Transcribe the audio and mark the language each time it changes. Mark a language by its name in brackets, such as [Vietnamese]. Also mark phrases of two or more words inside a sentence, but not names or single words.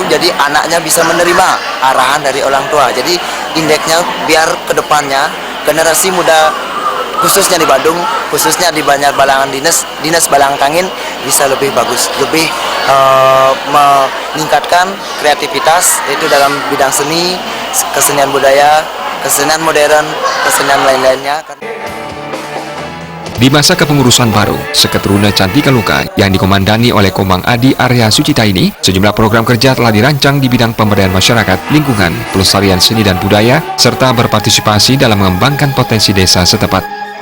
[Indonesian] Jadi anaknya bisa menerima arahan dari orang tua. Jadi indeksnya biar kedepannya generasi muda khususnya di Badung, khususnya di Banjar Balangan Dinas Balangan Kangin bisa lebih bagus, lebih meningkatkan kreativitas yaitu dalam bidang seni, kesenian budaya, kesenian modern, kesenian lain-lainnya. Di masa kepengurusan baru, Seketeruna Cantika Loka yang dikomandani oleh Komang Adi Arya Sucita ini, sejumlah program kerja telah dirancang di bidang pemberdayaan masyarakat, lingkungan, pelestarian seni dan budaya, serta berpartisipasi dalam mengembangkan potensi desa setempat.